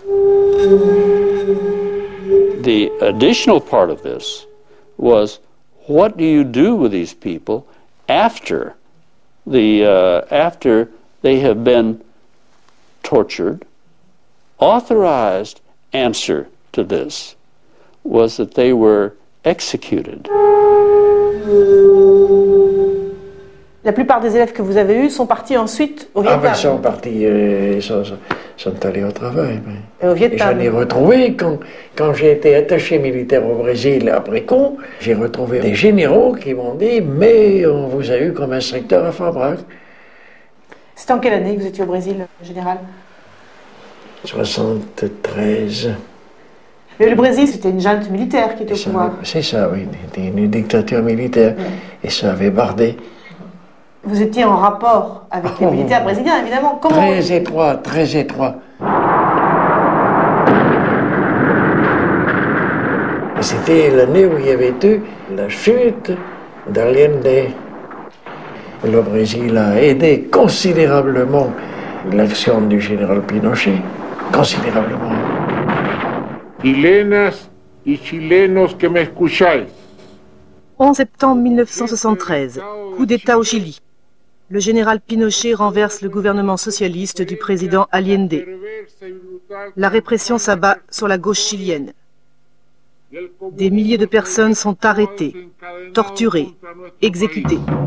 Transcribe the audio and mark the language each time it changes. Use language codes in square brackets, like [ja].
[en] The additional part of this was, what do you do with these people after they have been tortured? Authorized answer to this was that they were executed. [fr] La plupart des élèves que vous avez eus sont partis ensuite au Vietnam. Ah ben, ils sont partis, sont allés au travail. Et au Vietnam. Et j'en ai retrouvé, quand j'ai été attaché militaire au Brésil après coup, j'ai retrouvé des généraux qui m'ont dit « Mais on vous a eu comme instructeur à Fort Bragg ». C'était en quelle année que vous étiez au Brésil, général? 73. Mais le Brésil, c'était une junte militaire qui était au pouvoir. C'est ça, oui, c'était une dictature militaire. Et ça avait bardé. Vous étiez en rapport avec les militaires brésiliens, évidemment. Comment... Très étroit, très étroit. C'était l'année où il y avait eu la chute d'Allende. Le Brésil a aidé considérablement l'action du général Pinochet. Considérablement. [es] Chilenas y chilenos que me escucháis. [fr] 11 septembre 1973, coup d'État au Chili. Le général Pinochet renverse le gouvernement socialiste du président Allende. La répression s'abat sur la gauche chilienne. Des milliers de personnes sont arrêtées, torturées, exécutées.